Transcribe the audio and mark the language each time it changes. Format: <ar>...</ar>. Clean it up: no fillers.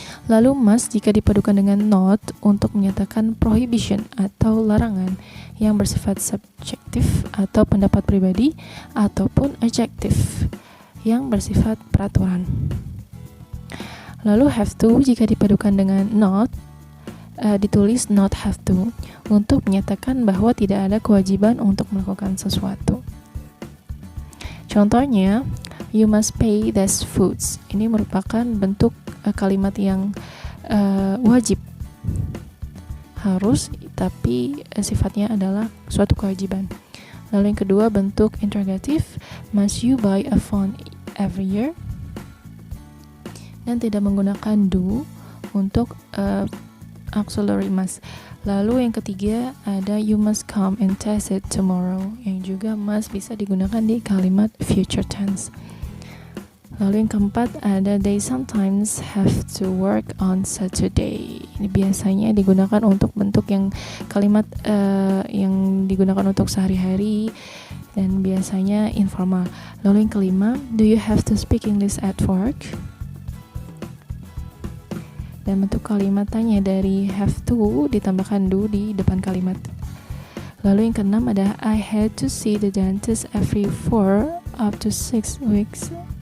<id>Lalu must jika dipadukan dengan not untuk menyatakan prohibition atau larangan yang bersifat subjektif atau pendapat pribadi, ataupun adjektif yang bersifat peraturan. Lalu have to jika dipadukan dengan not, ditulis not have to untuk menyatakan bahwa tidak ada kewajiban untuk melakukan sesuatu. Contohnya,</id> <en>you must pay these foods.</en> <id>Ini merupakan bentuk kalimat yang wajib, harus, tapi sifatnya adalah suatu kewajiban. Lalu yang kedua bentuk interrogatif,</id> <en>must you buy a phone every year?</en> <id>Dan tidak menggunakan do untuk auxiliary must. Lalu yang ketiga ada</id> <en>you must come and test it tomorrow,</en> <id>yang juga must bisa digunakan di kalimat future tense. Lalu yang keempat ada</id> <en>they sometimes have to work on Saturday.</en> <id>Ini biasanya digunakan untuk bentuk yang kalimat yang digunakan untuk sehari-hari dan biasanya informal. Lalu yang kelima,</id> <en>do you have to speak English at work?</en> <id>Dan bentuk kalimat tanya dari have to ditambahkan do di depan kalimat. Lalu yang keenam ada</id> <en>I had to see the dentist every 4 up to 6 weeks.</en>